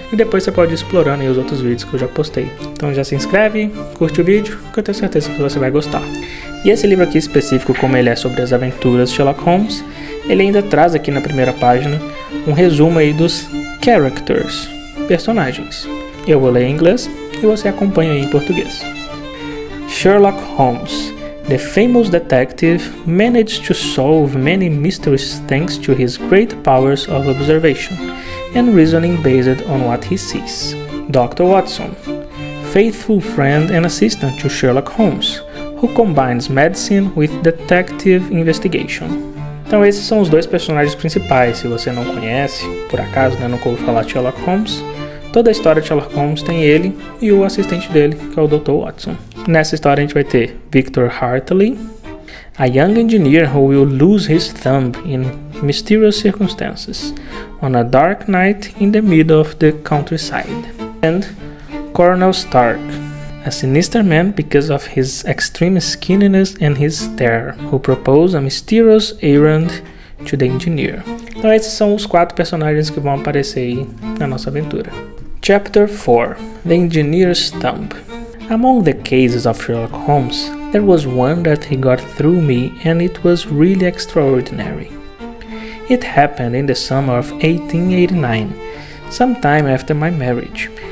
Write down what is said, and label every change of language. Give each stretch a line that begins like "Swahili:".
Portuguese: E depois você pode ir explorando aí os outros vídeos que eu já postei. Então já se inscreve, curte o vídeo, que eu tenho certeza que você vai gostar. E esse livro aqui específico, como ele é sobre as aventuras de Sherlock Holmes, ele ainda traz aqui na primeira página um resumo aí dos characters, personagens. Eu vou ler em inglês e você acompanha aí em português.
English: Sherlock Holmes, the famous detective, managed to solve many mysteries thanks to his great powers of observation and reasoning based on what he sees. Dr. Watson, faithful friend and assistant to Sherlock Holmes, who combines medicine with detective investigation.
Portuguese: Então esses são os dois personagens principais. Se você não conhece, por acaso, nunca ouviu falar de Sherlock Holmes, toda a história de Sherlock Holmes tem ele e o assistente dele, que é o Dr. Watson. Nessa história a gente vai ter
English: Victor Hartley, a young engineer who will lose his thumb in mysterious circumstances on a dark night in the middle of the countryside, and Colonel Stark, a sinister man because of his extreme skinniness and his stare, who propose a mysterious errand to the engineer.
Portuguese: Então esses são os 4 personagens que vão aparecer aí na nossa aventura.
English: Chapter 4, The Engineer's Thumb. Among the cases of Sherlock Holmes, there was one that he got through me and it was really extraordinary. It happened in the summer of 1889, sometime after my marriage.